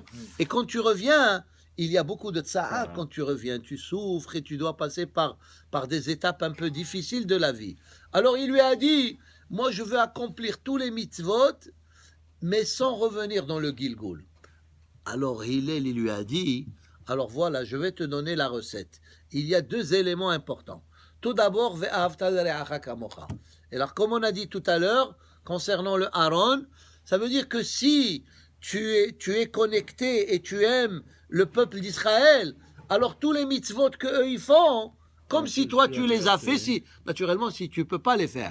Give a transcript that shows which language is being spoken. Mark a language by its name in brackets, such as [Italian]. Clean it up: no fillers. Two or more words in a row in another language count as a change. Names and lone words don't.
[French] Et quand tu reviens, il y a beaucoup de tsa'at. Quand tu reviens, tu souffres et tu dois passer par des étapes un peu difficiles de la vie. Alors il lui a dit, moi je veux accomplir tous les mitzvot, mais sans revenir dans le Gilgul. Alors Hillel, il lui a dit, alors voilà, je vais te donner la recette. Il y a 2 éléments importants. Tout d'abord, [Hebrew] ואהבת לרעך כמוך. [French] Et alors, comme on a dit tout à l'heure, concernant le Aaron, ça veut dire que si tu es connecté et tu aimes le peuple d'Israël, alors tous les mitzvot qu'eux ils font, comme si toi tu les as fait, naturellement, si tu ne peux pas les faire.